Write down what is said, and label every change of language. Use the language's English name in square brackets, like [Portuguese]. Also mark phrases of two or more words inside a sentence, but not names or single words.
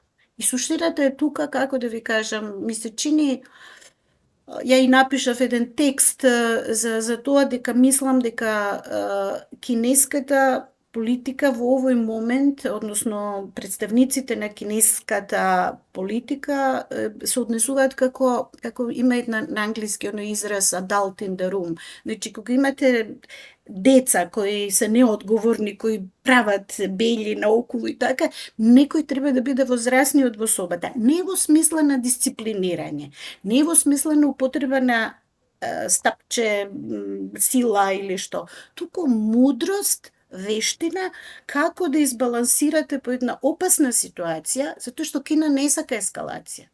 [Macedonian] И суштината е тука, како да ви кажам, ми се чини, ја и напишав еден текст за тоа дека мислам дека кинеската политика во овој момент, односно представниците на кинеската политика се однесуваат како има на англиски оној израз [English] adult in the room. [Macedonian] Значи, кога имате деца кои се неодговорни, кои прават бели наоколу и така, некој треба да биде возрасниот во собата. Не во смисла на дисциплинирање, не во смисла на употреба на стапче, сила или што, туку мудрост, вештина, како да избалансирате по една опасна ситуација, затоа што Кина не сака ескалација.